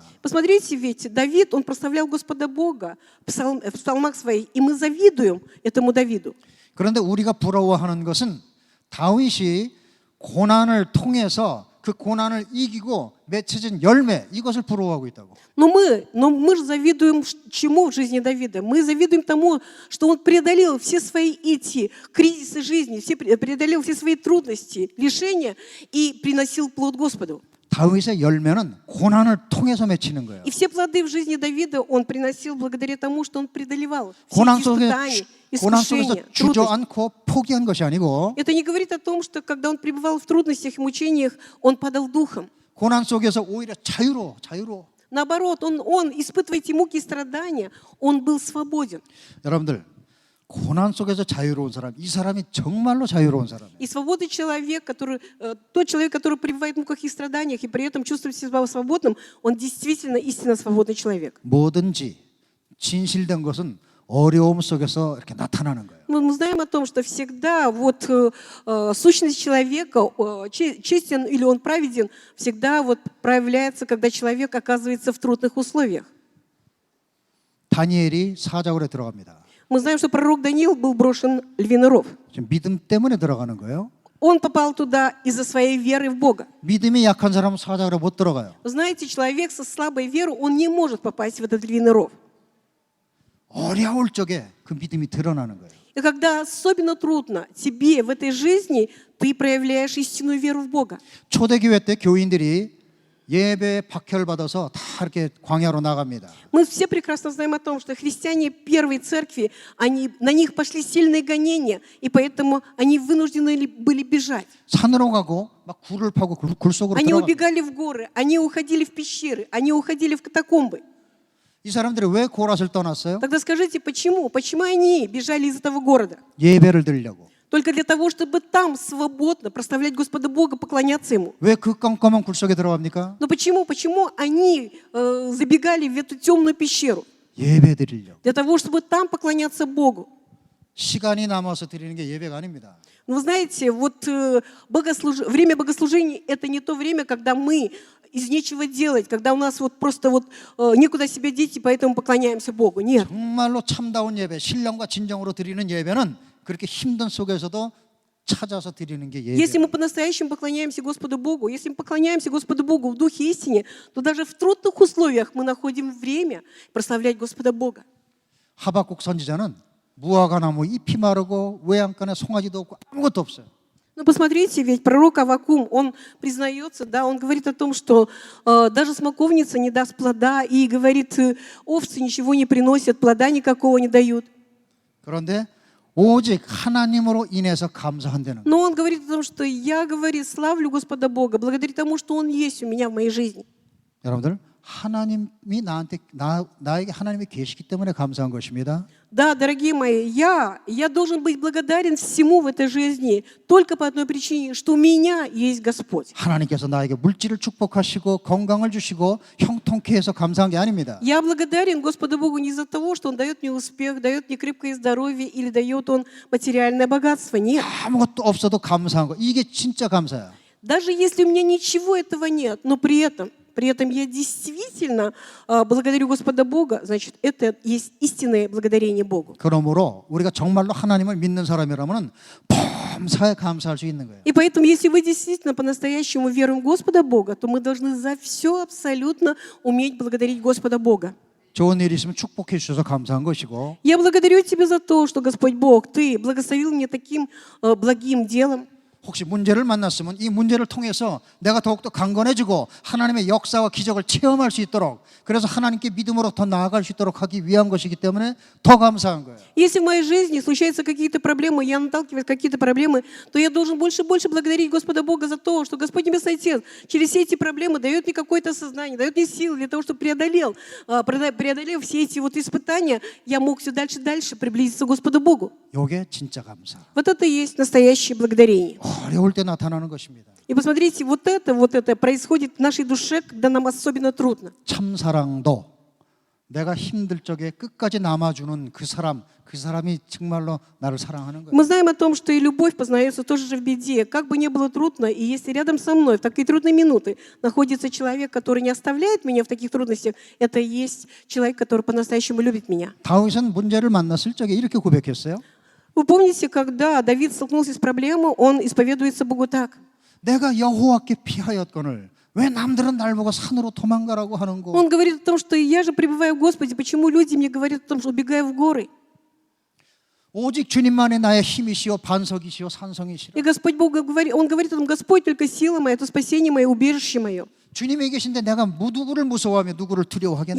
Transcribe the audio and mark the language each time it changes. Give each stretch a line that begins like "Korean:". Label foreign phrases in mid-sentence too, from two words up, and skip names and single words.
Russian: Посмотрите, ведь Давид, он прославлял Господа Бога в псалмах своих, и мы завидуем этому Давиду.
Korean: 그런데 우리가 부러워하는 것은 다윗이 고난을 통해서 그 고난을 이기고 맺혀진 열매, 이것을 부러워하고 있다고.
Russian: Но мы же завидуем чему в жизни Давида? Мы завидуем тому, что он преодолел все свои эти кризисы жизни, преодолел все свои трудности, лишения и приносил плод Господу.
Korean: 다윗의 열매는 고난을 통해서 맺히는 거예요.
Russian: И все плоды в жизни Давида он приносил благодаря тому, что он преодолевал все
Korean: 고난
Russian: эти
Korean: 속에서
Russian: испытания, искушения,
Korean: 주저앉고 포기한 것이 아니고,
Russian: Это не говорит о том, что когда он пребывал в трудностях и мучениях, он падал духом.
Korean: 고난 속에서 오히려 자유로.
Russian: Наоборот, он, испытывая эти муки и страдания, он был свободен.
Korean: 여러분들, 고난 속에서 자유로운 사람, 이 사람이 정말로 자유로운 사람이에요.
Russian: И свободный человек, тот человек, который пребывает в муках и страданиях, и при этом чувствует себя свободным, он действительно истинно свободный человек.
Korean: 뭐든지 진실된 것은 어려움 속에서 이렇게 나타나는 거예요.
Russian: Мы знаем о том, что всегда вот сущность человека, честен или он праведен, всегда вот проявляется, когда человек оказывается в трудных условиях.
Korean: 다니엘이 사자굴에 들어갑니다.
Russian: Мы знаем, что пророк Даниил был брошен в львиный ров.
Korean: 지금 믿음 때문에 들어가는 거예요.
Russian: Он попал туда из-за своей веры в Бога.
Korean: 믿음이 약한 사람은 사자굴에 못 들어가요.
Russian: Знаете, человек со слабой верой, он не может попасть в этот львиный ров.
Korean: 어려울 적에 그 믿음이 드러나는 거예요.
Russian: И когда особенно трудно тебе в этой жизни, ты проявляешь истинную веру в Бога.
Korean: 초대교회 때 교인들이 예배에 박해를 받아서 다 이렇게 광야로 나갑니다.
Russian: Мы все прекрасно знаем о том, что христиане первой церкви, на них пошли сильные гонения, и поэтому они вынуждены были бежать.
Korean: 산으로 가고 막 굴을 파고 굴 속으로
Russian: Они
Korean: 들어갑니다.
Russian: убегали в горы, они уходили в пещеры, они уходили в катакомбы.
Korean: 이 사람들이 왜 고랏을 떠났어요?
Russian: Тогда скажите, почему? Почему они бежали из этого города?
Korean: 예배를 드리려고.
Russian: Только для того, чтобы там свободно прославлять Господа Бога, поклоняться Ему.
Korean: 왜 그 깜깜한 굴 속에 들어갑니까?
Russian: Но почему? Почему они забегали в эту темную пещеру?
Korean: 예배 드리려고.
Russian: Для того, чтобы там поклоняться Богу.
Korean: 시간이 남아서 드리는 게 예배가 아닙니다.
Russian: Но вы знаете, вот время богослужения – это не то время, когда мы из нечего делать, когда у нас вот просто вот некуда себя деть, и поэтому поклоняемся Богу. Нет.
Korean: 정말로 참다운 예배, 신령과 진정으로 드리는 예배는 그렇게 힘든 속에서도 찾아서 드리는 게
Russian: Если
Korean: 예배예요.
Russian: мы по-настоящему поклоняемся Господу Богу, если мы поклоняемся Господу Богу в духе истине, то даже в трудных условиях мы находим время прославлять Господа Бога.
Korean: 하박국 선지자는 무화과 나무 잎이 마르고 외양간에 송아지도 없고 아무것도 없어요.
Russian: Ну, посмотрите, ведь пророк Аввакум, он признается, да, он говорит о том, что даже смоковница не даст плода, и говорит, овцы ничего не приносят, плода никакого не дают.
Korean: 그런데 오직 하나님으로 인해서 감사한다는 거예요.
Russian: Но он говорит о том, что я, говорит, славлю Господа Бога, благодаря тому, что Он есть у меня в моей жизни.
Korean: 여러분들 하나님이 나에게 하나님이 계시기 때문에 감사한 것입니다.
Russian: Да, дорогие мои, я должен быть благодарен всему в этой жизни только по одной причине, что у меня есть Господь.
Korean: 하나님께서 나에게 물질을 축복하시고 건강을 주시고 형통케 해서 감사한 게 아닙니다.
Russian: Я благодарен Господу Богу не из-за того, что Он дает мне успех, дает мне крепкое здоровье или дает Он материальное богатство. Нет.
Korean: 아무것도 없어도 감사한 거. 이게 진짜 감사야.
Russian: Даже если у меня ничего этого нет, но при этом я действительно благодарю Господа Бога, значит, это есть истинное благодарение Богу.
Korean: 그러므로 우리가 정말로 하나님을 믿는 사람이라면 범사에 감사할 수 있는 거예요.
Russian: И поэтому, если вы действительно по-настоящему веруем в Господа Бога, то мы должны за все абсолютно уметь благодарить Господа Бога.
Korean: 좋은 일이 있으면 축복해 주셔서 감사한 것이고
Russian: Я благодарю Тебя за то, что, Господь Бог, Ты благословил меня таким благим делом.
Korean: 혹시 문제를 만났으면 이 문제를 통해서 내가 더욱더 강건해지고 하나님의 역사와 기적을 체험할 수 있도록 그래서 하나님께 믿음으로 더 나아갈 수 있도록 하기 위한 것이기 때문에 더 감사한 거예요.
Russian: Если в моей жизни случаются какие-то проблемы, я наталкиваюсь на какие-то проблемы, то я должен больше и больше благодарить Господа Бога за то, что Господь Небесный Отец через все эти проблемы дает мне какое-то сознание, дает мне силы для того, чтобы преодолев все эти вот испытания, я мог все дальше и дальше приблизиться к Господу Богу.
Korean: 이게 진짜 감사.
Russian: Вот это и есть настоящее благодарение.
Korean: 어려울 때 나타나는 것입니다.
Russian: И посмотрите, вот это происходит в нашей душе, когда нам особенно трудно.
Korean: 참 사랑도 내가 힘들 적에 끝까지 남아주는 그 사람이 정말로 나를 사랑하는 거예요.
Russian: Мы знаем о том, что и любовь познается тоже же в беде. Как бы ни было трудно, и если рядом со мной в такие трудные минуты находится человек, который не оставляет меня в таких трудностях, это и есть человек, который по-настоящему любит меня.
Korean: 다윗은 문제를 만났을 적에 이렇게 고백했어요.
Russian: Вы помните, когда Давид столкнулся с проблемой, он исповедуется Богу так.
Korean: 내가 여호와께 피하였거늘 왜 남들은 날 보고 산으로 도망가라고 하는고.
Russian: Он говорит о том, что я же пребываю в Господе, почему люди мне говорят о том, что убегаю в горы.
Korean: 오직 주님만이 나의 힘이시오 반석이시오 산성이시라.
Russian: И Господь Бог говорит, Он говорит о том, Господь только сила моя, это спасение мое, убежище мое.
Korean: 주님이 계신데 내가 누구를 무서워하며 누구를 두려워하겠는가.